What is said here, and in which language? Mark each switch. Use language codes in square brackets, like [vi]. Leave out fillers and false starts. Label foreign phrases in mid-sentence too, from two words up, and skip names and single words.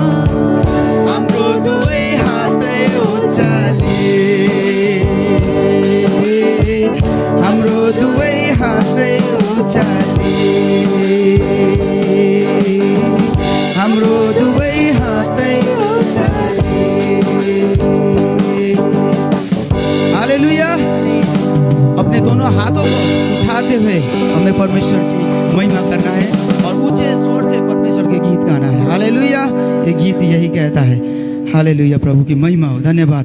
[ne] हाम्रो दुवै हातै उचाले, हाम्रो दुवै हातै उचाले, हाम्रो दुवै हातै उचाले। हालेलुया। [hi] अपने दोनों हाथों को उठाते हुए हमें परमेश्वर की महिमा करना है और ऊंचे स्वर से परमेश्वर के गीत गाना है। हालेलुया। ये गीत यही कहता है। हालेलुया। प्रभु की महिमा हो। धन्यवाद।